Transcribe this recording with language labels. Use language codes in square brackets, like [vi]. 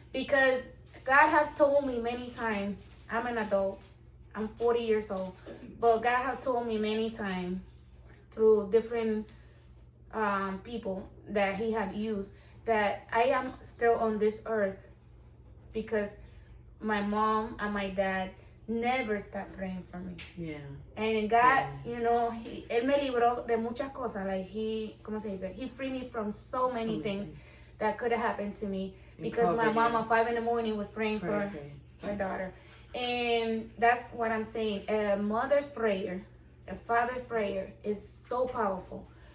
[en] Because God has told me many times, I'm an adult, I'm 40 years old, but God has told me many times through different people that he had used that I am still on this earth because my mom and my dad never stopped praying for me. And God, you know, [es] él me libró de muchas cosas. [en] Like he freed me from so many things that could have happened to me because my mom at 5 a.m. was praying for her daughter. And that's what I'm saying. A mother's prayer, a father's prayer is so powerful.